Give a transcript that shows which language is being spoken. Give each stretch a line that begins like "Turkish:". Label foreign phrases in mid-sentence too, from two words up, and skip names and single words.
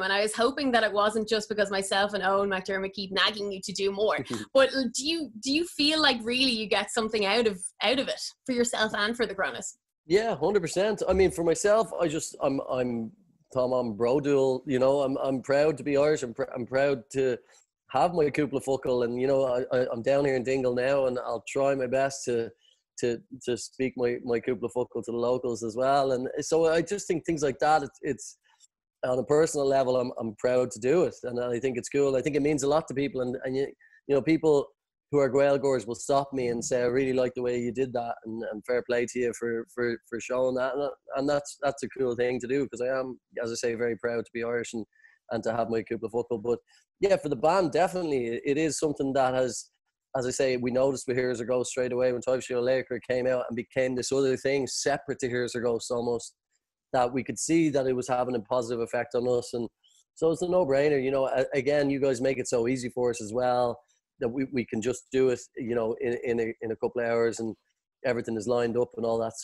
English: And I was hoping that it wasn't just because myself and Eoghan McDermott keep nagging you to do more. But do you feel like really you get something out of it for yourself and for the Coronas? Yeah, 100%. I mean, for myself, I'm Brodul, you know. I'm proud to be Irish. I'm proud to have my
Irish: cúpla focal,
English: and you know, I'm down here in Dingle now, and I'll try my best to speak my
Irish: cúpla focal
English: to the locals as well. And so I just think things like that, it's on a personal level, I'm proud to do it, and I think it's cool. I think it means a lot to people, and you know, people who are Gaeilgors will stop me and say, I really like the way you did that, and fair play to you for showing that, and that's a cool thing to do, because I am, as I say, very proud to be Irish and to have my
Irish: cúpla focal.
English: But yeah, for the band, definitely it is something that has, as I say, we noticed with Here Is Our Ghost straight away when Léirithe came out and became this other thing separate to Here Is Our Ghost almost, that we could see that it was having a positive effect on us. And so it's a no-brainer, you know. Again, you guys make it so easy for us as well, that we can just do it, you know, in a couple of hours, and everything is lined up and all that.